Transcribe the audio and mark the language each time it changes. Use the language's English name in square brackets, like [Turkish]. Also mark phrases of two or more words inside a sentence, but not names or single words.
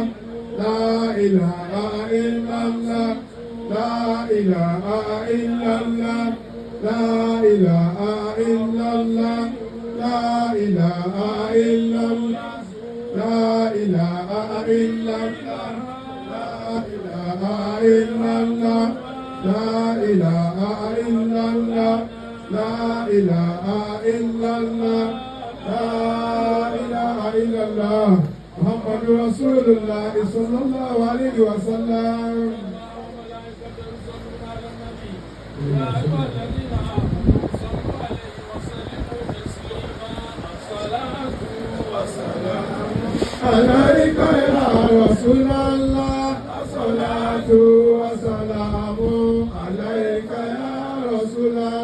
[Arabic] لا إله إلا الله، لا إله إلا الله، لا إله إلا الله، لا إله إلا الله، لا إله إلا الله، لا إله إلا الله، لا إله إلا الله، لا إله إلا الله، لا إله إلا الله. محمد رسول الله صلى الله عليه وسلم. عليك يا رسول الله الصلاة والسلام عليك يا رسول الله.